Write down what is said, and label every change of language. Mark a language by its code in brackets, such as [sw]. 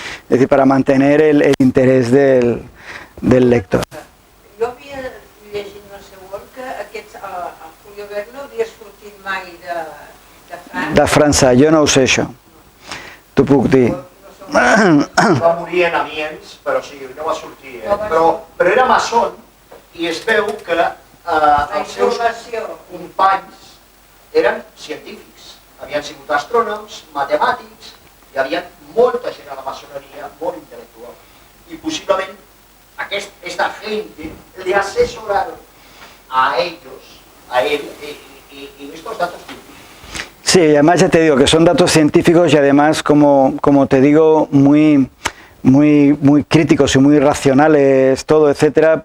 [es] Es decir, para mantener el interés del lector. [ca] Jo havia llegit no sé on que a Julio Verne no havia sortit mai de França. De França, jo no ho sé això. T'ho puc dir. Va morir en Amiens, però sí, no va sortir. Però era maçon i es veu que els seus companys eren científics. Havien sigut astrònoms, matemàtics, hi havia molta gent a la maçoneria, molt intel·lectual. I possiblement [es] esta gente le asesoraron a ellos, a él, y estos datos científicos. Sí, además ya te digo que son datos científicos y además, como te digo, muy críticos y muy racionales, todo, etcétera.